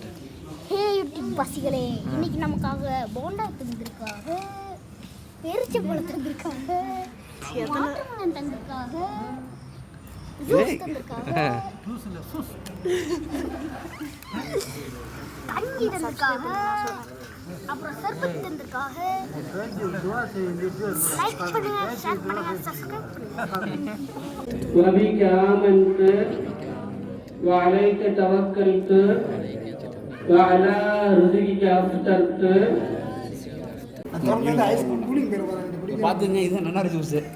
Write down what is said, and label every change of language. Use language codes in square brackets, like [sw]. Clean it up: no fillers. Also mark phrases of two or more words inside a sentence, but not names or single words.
[ta] ஹே யூடியூப் பசிகளே, இன்னைக்கு நமக்காக போண்டா தந்திருக்காங்க, பேரிச்சம்பழம் தந்திருக்காங்க, [en] water melon [ta] தந்திருக்காங்க, தண்ணி தந்திருக்காக, அப்புறம் சர்பத் தந்திருக்காக. லைக் பண்ணுங்க, ஷேர் பண்ணுங்க, சப்ஸ்கிரைப் பண்ணுங்க. [ar] وبك آمنت وعليك توكلت وعلى رزقك أفطرت. [ta] பாத்துங்க, இது நன்னாரி ஜூஸ்.